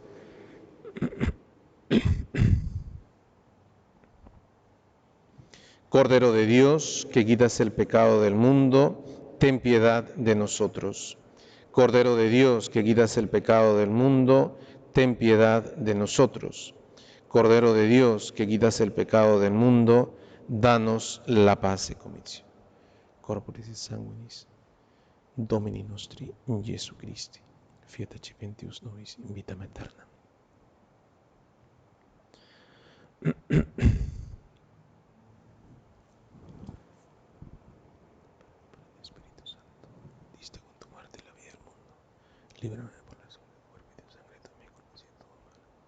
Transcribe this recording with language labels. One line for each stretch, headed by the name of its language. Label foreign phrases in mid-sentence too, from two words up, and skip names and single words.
Spanish: Cordero de Dios, que quitas el pecado del mundo, ten piedad de nosotros. Cordero de Dios, que quitas el pecado del mundo, ten piedad de nosotros. Cordero de Dios, que quitas el pecado del mundo, danos la paz y convicción.
Latin: Corporis et sanguinis, Domini nostri Jesu Christi, fiat accepentius nobis in vitam aeternam.
Spanish: Espíritu Santo, diste con tu muerte la vida del mundo. Líbrame por la sangre de cuerpo y de sangre de mi culpa y todo mal.